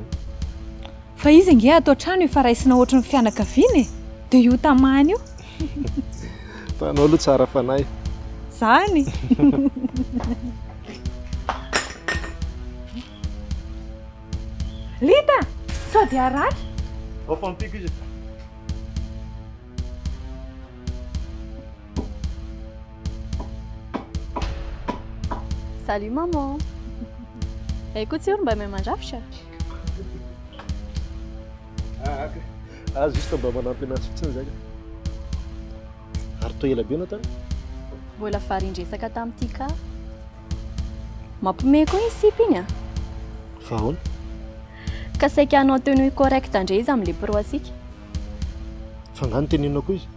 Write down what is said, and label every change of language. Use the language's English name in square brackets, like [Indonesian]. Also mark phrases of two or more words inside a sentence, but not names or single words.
[Malagasy] Fa izy nge atao trano efa raisina ohatry ny fianakaviana dia io tamany io. Fa anao aloha tsara fanahy. Zany. Lita, sao dia aratra? Ao fampiko izy. [French] Salut maman. Écoute, si on va même manger after. [Malagasy] Juste mba manampy anazy fotsiny zay. Ary toa ela be anao tany? Mbola farindresaka tamin'ity ka. Mampiomehy koa isipy iny a. Fa ahoana? Ka saika anao [French] tenue correct [Malagasy] indray izy amin'ilay pro asika. Fa ngano teninao koa izy?